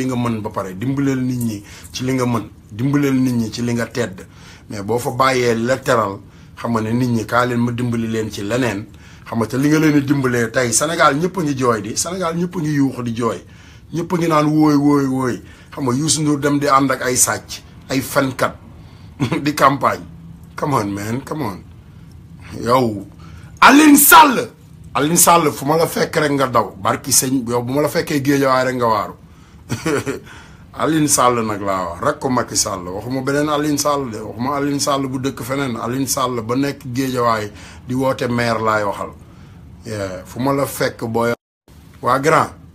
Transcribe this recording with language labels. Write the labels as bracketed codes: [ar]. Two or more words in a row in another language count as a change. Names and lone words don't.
[wo] nga mën ba pare dimbaleel nit ñi ci li nga mën dimbaleel nit ñi ci li nga tedd mais boo fa bàyyee la teral xam nga ne nit ñi kaa leen ma dimbali leen ci leneen xam nga te li nga leen di dimbalee tey Sénégal ñëpp a ngi jooy di Sénégal ñëpp a ngi yuuxu di jooy ñëpp a ngi naan wooy xam nga Youssou Ndour dem di ànd ak ay sàcc ay fenkat di campagne [en] come on man come on [wo] yow Alioune Sall fu ma la fekk rek nga daw barki sëñ yow bu ma la fekkee Géejawaay rek nga waaru Alioune Sall nag laa wax rek ko Macky Sall waxuma beneen Alioune Sall de waxuma Alioune Sall bu dëkk feneen Alioune Sall ba nekk Géejawaay di woote maire laay waxal fu ma la fekk booy waa grand